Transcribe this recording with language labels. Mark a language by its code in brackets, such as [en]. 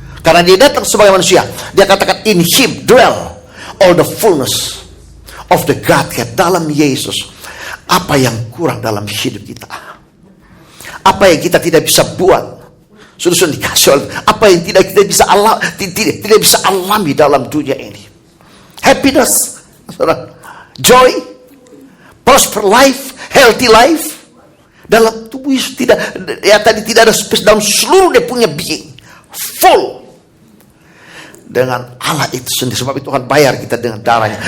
[id] Karena dia datang sebagai manusia, dia katakan, [en] in Him dwell all the fullness of the Godhead. [id] Dalam Yesus. Apa yang kurang dalam hidup kita? Apa yang kita tidak bisa buat? Sudah dikasih oleh apa yang tidak kita bisa tidak bisa alami dalam dunia ini. [en] Happiness, joy, prosper life, healthy life. [id] Dalam tubuh Yesus tidak ada space dalam seluruh dia punya being. Full. Dengan Allah itu sendiri. Sebab itu Tuhan bayar kita dengan darahnya.